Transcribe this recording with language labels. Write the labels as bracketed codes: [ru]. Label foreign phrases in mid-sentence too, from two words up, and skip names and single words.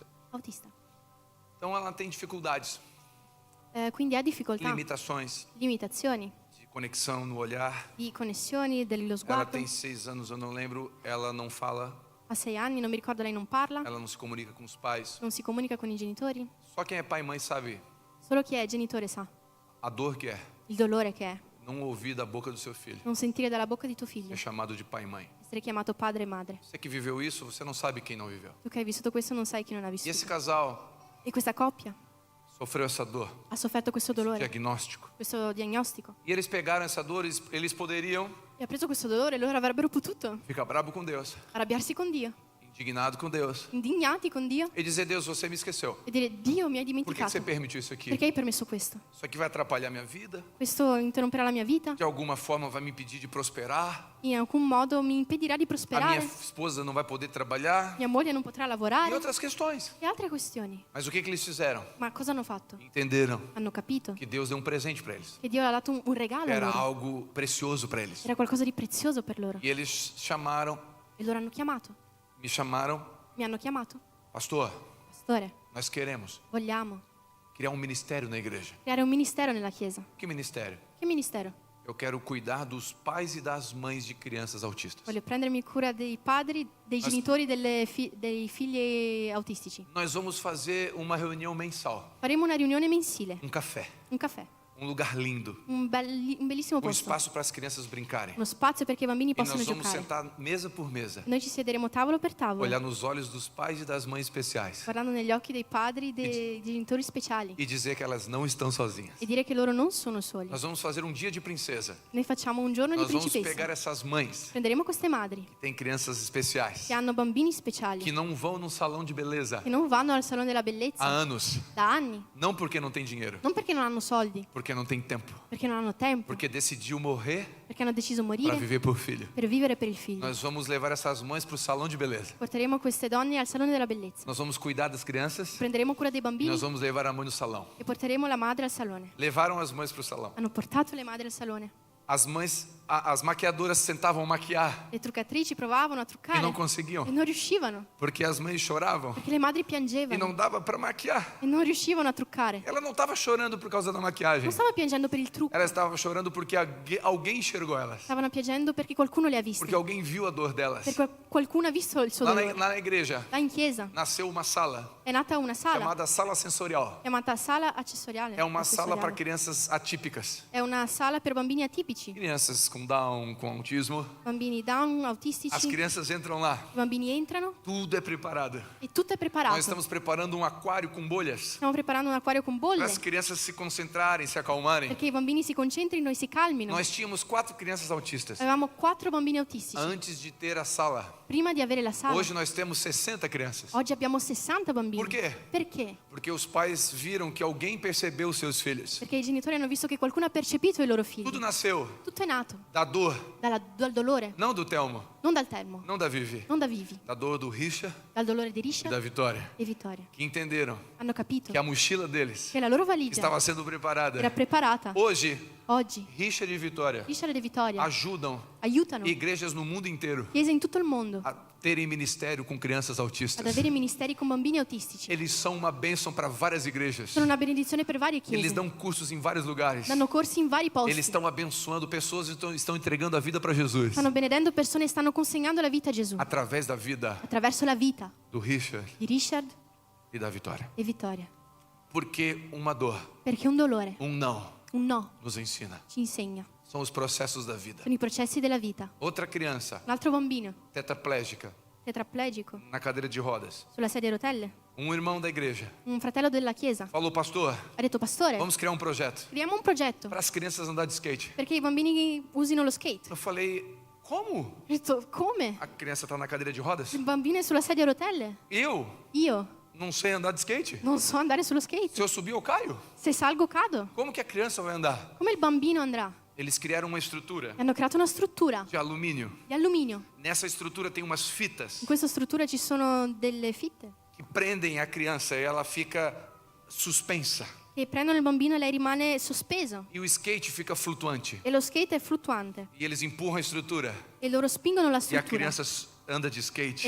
[pt] autista. Então ela tem dificuldades, [it] Quindi ha difficoltà, [pt] limitações [it] limitazioni [pt] de conexão no olhar. [it] di connessioni dello [pt] Ela [it] sguardo. [pt] tem 6 anos, eu não lembro. Ela não fala, [it] Ha 6 anni, non mi ricordo, lei non parla, [pt] ela não se comunica com os pais. [it] non si comunica con i genitori. [pt] Só quem é pai e mãe sabe [it] Solo chi è genitore sa [pt] a dor que é [it] il dolore che è [pt] não ouvir da boca do seu filho. [it] non sentire dalla bocca di tuo figlio, [pt] É chamado de pai e mãe. [it] essere chiamato padre e madre. [pt] Você que viveu isso, você não sabe quem não viveu. [it] Tu che hai vissuto questo non sai chi non ha [pt] E esse [it] vissuto. [pt] casal [it] E questa coppia [pt] sofreu essa dor, [it] ha sofferto questo dolore, [pt] diagnóstico. [it] questo diagnostico. [pt] E eles pegaram essa dor, eles poderiam [it] E ha preso questo dolore e loro avrebbero potuto [pt] ficar bravo com Deus, [it] arrabbiarsi con Dio, [pt] indignado com Deus [it] indignati con Dio [pt] e dizer: Deus, você me esqueceu. [it] e dire Dio mi hai [pt] Por que [it] dimenticato. [pt] você permitiu isso aqui? [it] Perché hai permesso questo? [pt] Isso aqui vai atrapalhar minha vida? [it] Questo interromperà la mia vita, [pt] De alguma forma vai me impedir de prosperar? [it] in alcun modo mi impedirà di [pt] A minha [it] prosperare, [pt] esposa não vai poder trabalhar? [it] mia moglie non potrà [pt] E [it] lavorare [pt] outras questões. [it] e altre questioni. [pt] Mas o que eles fizeram? [it] Ma cosa hanno fatto? [pt] Entenderam [it] Hanno capito [pt] que Deus deu um presente para eles. [it] che Dio ha dato un regalo a [pt] Era [it] loro, [pt] algo precioso para eles. [it] era qualcosa di prezioso per loro. [pt] E eles chamaram, [it] E loro hanno chiamato, [pt] me chamaram, [it] mi hanno chiamato, [pt] pastor, [it] pastore, [pt] nós queremos [it] vogliamo [pt] criar um ministério na igreja. [it] creare un ministero nella Chiesa. [pt] Que ministério? [it] Che ministero? [pt] Eu quero cuidar dos pais e das mães de crianças autistas. [it] Voglio prendermi cura dei padri, dei genitori dei figli autistici. [pt] Nós vamos fazer uma reunião mensal, [it] Faremo una riunione mensile, [pt] um café, [it] un caffè, [pt] um lugar lindo, [it] un bellissimo [pt] um [it] posto, [pt] espaço para as crianças brincarem. [it] uno spazio perché i bambini [pt] E [it] possano [pt] nós vamos [it] giocare. [pt] sentar mesa por mesa, [it] Noi ci siederemo tavolo per tavolo, [pt] olhar nos olhos dos pais e das mães especiais [it] guardando negli occhi dei padri, dei genitori speciali [pt] e dizer que elas não estão sozinhas. [it] e dire che loro non sono soli. [pt] Nós vamos fazer um dia de princesa. [it] Noi facciamo un giorno di [pt] Nós vamos [it] principessa. [pt] pegar essas mães [it] Prenderemo queste madri [pt] que têm crianças especiais, [it] che hanno bambini speciali, [pt] que não vão num salão de beleza [it] che non vanno al salone della [pt] há [it] bellezza [pt] anos, [it] da anni, [pt] não porque não tem dinheiro, [it] non perché non hanno soldi, [pt] porque não tem tempo, [it] perché non hanno tempo, [pt] porque decidiu morrer [it] perché hanno deciso di [pt] para [it] morire [pt] viver por filho. [it] per vivere per il figlio. [pt] Nós vamos levar essas mães para o salão de beleza. [it] Porteremo queste donne al salone della bellezza, [pt] Nós vamos cuidar das crianças [it] prenderemo cura dei [pt] e [it] bambini [pt] nós vamos levar a mãe no salão. [it] e porteremo la madre al salone. [pt] Levaram as mães para o salão. [it] Hanno portato le madri al salone. [pt] As mães, as maquiadoras sentavam a maquiar [it] Le truccatrici provavano a [pt] e [it] truccare [pt] não [it] e [pt] conseguiam, [it] non riuscivano, [pt] porque as mães choravam [it] perché le madri [pt] e [it] piangevano [pt] não dava para maquiar. [it] e non riuscivano a truccare. [pt] Ela não estava chorando por causa da maquiagem. [it] Non stavano piangendo per il trucco, [pt] Ela estava chorando porque alguém enxergou elas. [it] stavano piangendo perché qualcuno le ha viste, [pt] Porque alguém viu a dor delas. [it] perché qualcuno ha visto il suo [pt] Lá [it] dolore. [pt] na igreja [it] Là in chiesa [pt] nasceu uma sala [it] è nata una sala [pt] chamada sala sensorial. [it] chiamata sala accessoriale. [pt] É uma sala para [it] accessoriale. [pt] crianças atípicas. [it] È una sala per bambini atipici, [pt] Crianças com Down, com autismo. [it] bambini down, [pt] As [it] autistici. [pt] crianças entram lá. [it] I bambini entrano [pt] Tudo é preparado. [it] e tutto è preparato. [pt] Nós estamos preparando um aquário com bolhas. [it] Stiamo preparando un acquario con bolle [pt] Para as crianças se concentrarem, se acalmarem. [it] perché i bambini si concentrino e si calmino. [pt] Nós tínhamos 4 crianças autistas [it] Avevamo 4 bambini autistici [pt] antes de ter a sala. [it] prima di avere la sala. [pt] Hoje nós temos 60 crianças. [it] Oggi abbiamo 60 bambini. [pt] Por quê? [it] Perché? [pt] Porque os pais viram que alguém percebeu os seus filhos. [it] Perché i genitori hanno visto che qualcuno ha percepito i loro figli. [pt] Tudo nasceu [it] Tutto è nato [pt] da dor, [it] dal dolore, [pt] não do Telmo, [it] non dal Telmo, [pt] não da Vivi, [it] non da Vivi, [pt] da dor do Richa [it] dal dolore di [pt] e [it] Risha [pt] da Vitória, [it] e Vittoria. [pt] que entenderam [it] Hanno capito [pt] que a mochila deles [it] che la loro [pt] que [it] valigia [pt] estava sendo preparada. [it] era preparata. [pt] Hoje, [it] Oggi [pt] Richard e Vitória [it] Risha e Vittoria [pt] ajudam [it] aiutano [pt] igrejas no mundo inteiro [it] chiese in tutto il mondo [pt] a terem ministério com crianças [it] ad [pt] autistas. [it] avere ministeri con bambini autistici. [pt] Eles são uma bênção para várias igrejas. [it] Sono una benedizione per varie [pt] Eles [it] chiese. [pt] dão cursos em vários lugares. [it] Danno corsi in vari posti. [pt] Eles estão abençoando pessoas e estão entregando a vida para Jesus. [it] Stanno benedendo persone e stanno consegnando la vita a Gesù [pt] Através da vida [it] attraverso la vita [pt] do Richard [it] di Richard [pt] e da Vitória. [it] e Vittoria. [pt] Porque uma dor, [it] Perché un dolore, [pt] não, [it] un no, [pt] nos ensina. [it] ci insegna. [pt] São os processos da vida. [it] Sono i processi della vita. [pt] Outra criança, [it] Un altro bambino, [pt] tetraplégica, [it] tetraplegico, [pt] na cadeira de rodas. [it] sulla sedia a rotelle. [pt] Um irmão da igreja [it] Un fratello della chiesa [pt] falou: pastor, [it] ha detto: pastore, [pt] vamos criar um projeto [it] creiamo un progetto [pt] para as crianças andar de skate. [it] perché i bambini usino lo skate. [pt] Eu falei: como? [it] Ho detto: come? [pt] A criança está na cadeira de rodas? [it] Il bambino è sulla sedia a rotelle? [pt] Eu [it] Io [pt] não sei andar de skate. [it] non so andare sullo skate. [pt] Se eu subir, eu caio. [it] Se salgo cado. [pt] Como que a criança vai andar? [it] Come il bambino andrà? [pt] Eles criaram uma estrutura [it] e hanno creato una struttura [pt] de alumínio. [it] di alluminio. [pt] Nessa estrutura tem umas fitas [it] In questa struttura ci sono delle fitte [pt] que prendem a criança e ela fica suspensa. [it] che prendono il bambino e lei rimane sospeso. [pt] E o skate fica flutuante. [it] E lo skate è fluttuante. [pt] E eles empurram a estrutura. [it] E loro spingono la [pt] E a [it] struttura. [pt] criança anda de [it] E il [pt] skate,